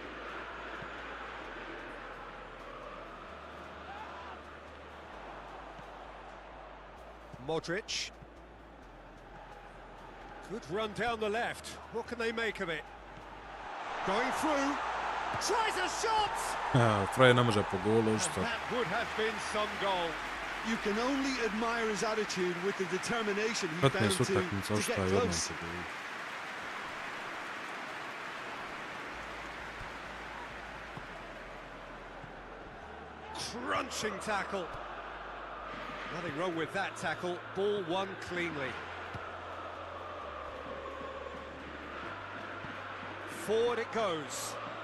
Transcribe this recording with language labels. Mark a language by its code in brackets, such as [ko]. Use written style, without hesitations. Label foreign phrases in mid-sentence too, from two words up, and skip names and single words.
[en] Modric. Good run down the left. What can they make of it? Going through. Tries a shot! [hr] Frey ne može po golu, što? [en] That would have been some goal. You can only admire his attitude with the determination he found 15 to [hr] utakmica, [en] get [hr] ostaje jednom [en] close. [hr] po golu. [en] Crunching tackle. Nothing wrong with that tackle. Ball won cleanly. Forward it goes.